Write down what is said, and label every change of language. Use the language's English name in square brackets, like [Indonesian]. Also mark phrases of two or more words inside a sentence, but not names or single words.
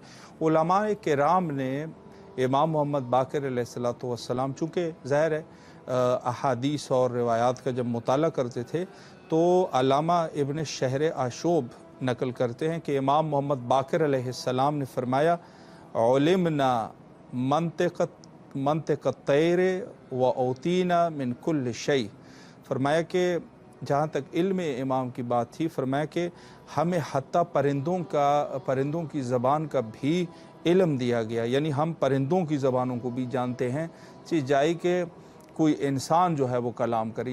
[Urdu] علماء کرام نے امام محمد باقر [Arabic] علیہ السلام، [Urdu] چونکہ ظاہر ہے احادیث اور روایات کا جب مطالعہ کرتے تھے تو علامہ ابن شہر آشوب نقل کرتے ہیں کہ امام محمد باقر [Arabic] علیہ السلام [Urdu] نے فرمایا علمنا [Arabic] منطق الطیر و اوتینا من کل شیء، [Urdu] فرمایا کہ جہاں تک علم امام کی بات تھی، فرمایا کہ ہمیں حتیٰ پرندوں کی زبان کا بھی علم دیا گیا، یعنی ہم پرندوں کی زبانوں کو بھی جانتے ہیں، چیز جائی کہ کوئی انسان جو ہے وہ کلام کرے۔